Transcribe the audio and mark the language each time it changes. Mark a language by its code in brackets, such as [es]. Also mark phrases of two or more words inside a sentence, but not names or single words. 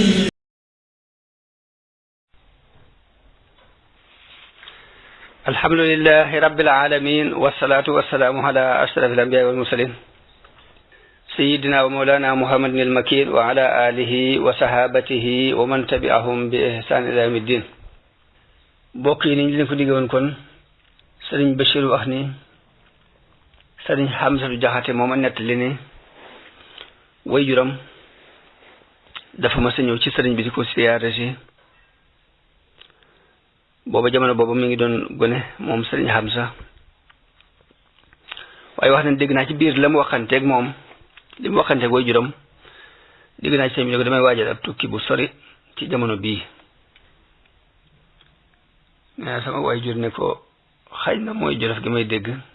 [ar] الحمد لله رب العالمين والصلاة والسلام على أشرف الأنبياء والمرسلين سيدنا ومولانا محمد المكين وعلى آله وصحابته ومن تبعهم بإحسان إلى يوم الدين. [wo] bokki ni ñu leen ko diggoon kon Serigne Bachir wax ni Serigne Hamsatu Jaxate mooma nettali ni waajuram dafa ma sa ñëw ci Serigne bi di ko siyaare si booba jamono booba mi ngi doon gone moom Serigne Hamsa waaye wax nañ dégg naa ci biir la mu waxanteeg moom li mu waxanteeg waajuram dégg naa ci sëñ bi ne ko damay waajal ab tukki bu sori ci jamono bii nee sama waajur ne ko xëy na mooy Jolof gi may dégg